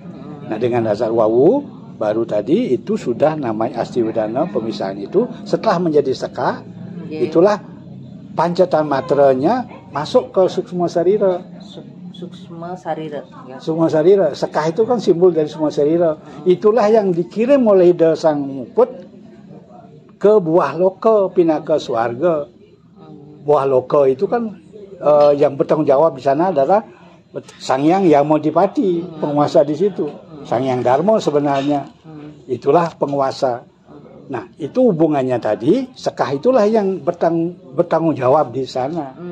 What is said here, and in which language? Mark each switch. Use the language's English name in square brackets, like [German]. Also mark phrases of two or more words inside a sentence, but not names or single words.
[Indonesian] Nah, dengan dasar wawu baru tadi itu sudah namanya Asti Wedana pemisahan itu. Setelah menjadi sekah, itulah Pancatanmatranya masuk ke Suksma Sarira. Suksma Sarira. Suksma Sarira. Sekah itu kan simbol dari Suksma Sarira. Itulah yang dikirim oleh Ida Sang Muput ke buah loka pinaka swarga. Buah loka itu kan yang bertanggung jawab di sana adalah Sangyang Yamadipati, penguasa di situ. Sangyang Darma sebenarnya itulah penguasa. Nah, itu hubungannya tadi, sekah itulah yang bertanggung jawab di sana.